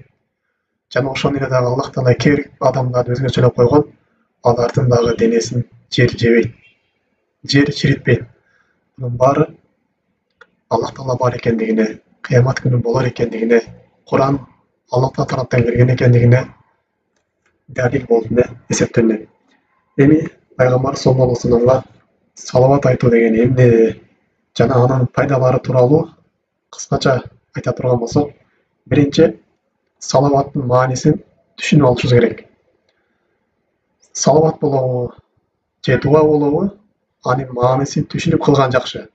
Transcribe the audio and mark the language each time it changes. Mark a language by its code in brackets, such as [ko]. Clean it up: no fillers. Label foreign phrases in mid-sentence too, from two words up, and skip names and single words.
[kk] Және ошондой дағы Аллах тағала кейбір адамдарды өзгөчөлөп қойған, алардың дағы денесін жер жебейді, жер шірітпейді. Бұның бары Аллах тағала бар екендігіне, қиямат күні болар екендігіне, Құран Аллах тағала тараптан келген екендігіне дәлел болуына есептелінеді. [ky] Эми пайғамбар [ar] صلى الله عليه وسلم [ky] салауат айту деген эмне, жана анын пайдалары тууралуу кыскача айта турган болсок, биринчи салауаттын маанисин түшүнүп алышыбыз керек. Салауат болобу же дуа болобу, анын маанисин түшүнүп кылган жакшы.